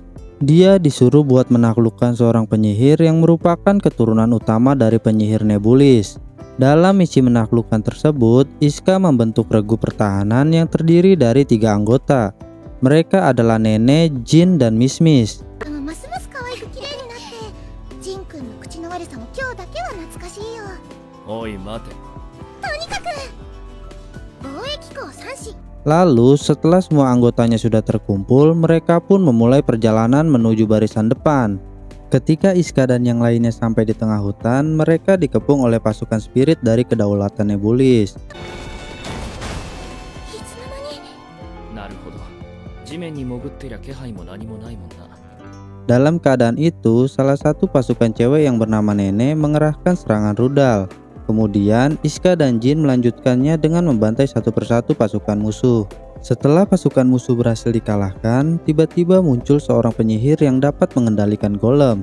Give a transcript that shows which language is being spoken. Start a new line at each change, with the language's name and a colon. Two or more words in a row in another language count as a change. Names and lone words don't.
Indonesian: Dia disuruh buat menaklukkan seorang penyihir yang merupakan keturunan utama dari penyihir Nebulis. Dalam misi menaklukkan tersebut, Iska membentuk regu pertahanan yang terdiri dari 3 anggota. Mereka adalah Nenek, Jin, dan Miss Miss.
Japanese: ますます可愛く綺麗になってジンくんの口の悪さも今日だけは懐かしいよ。おい待て。とにかく貿易港三市
Indonesian: Lalu setelah semua anggotanya sudah terkumpul, mereka pun memulai perjalanan menuju barisan depan. Ketika Iska dan yang lainnya sampai di tengah hutan, mereka dikepung oleh pasukan spirit dari kedaulatan Nebulis.
Japanese: いつの間になるほど。地面に潜ってりゃ気配も何もないもんな。
Indonesian: Dalam keadaan itu, salah satu pasukan cewek yang bernama Nenek mengerahkan serangan rudal. Kemudian Iska dan Jin melanjutkannya dengan membantai satu persatu pasukan musuh. Setelah pasukan musuh berhasil dikalahkan, tiba-tiba muncul seorang penyihir yang dapat mengendalikan golem.